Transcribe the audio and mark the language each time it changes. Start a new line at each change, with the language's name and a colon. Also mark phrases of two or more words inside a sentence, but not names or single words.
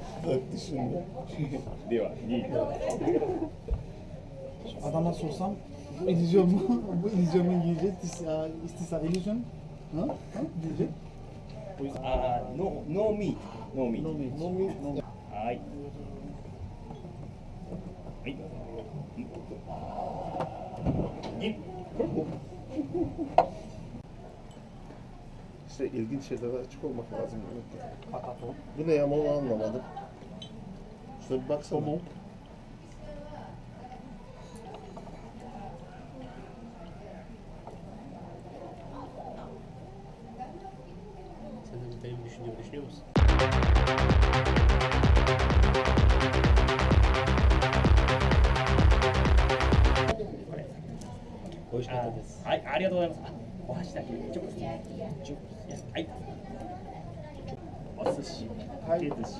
Turkish: olarak düşündüm. Adama sorsam bu illüzyon mu? Bu illüzyon mu diyecek? İstisa illüzyon. Ha? Ha? Diyecek.
English: No meat. No meat. No meat. No meat. No meat.
Japanese: はい。はい。
Turkish: İşte ilginç şeylere açık olmak lazım. Bu ne ya, onu anlamadım. Şuna bir baksana. Sen de benim düşündüğümü düşünüyor musun?
Japanese: 美味しかったです。はい、ありがとうございます。あ、お箸だけ。ちょっと。はい。お寿司、かけ寿司。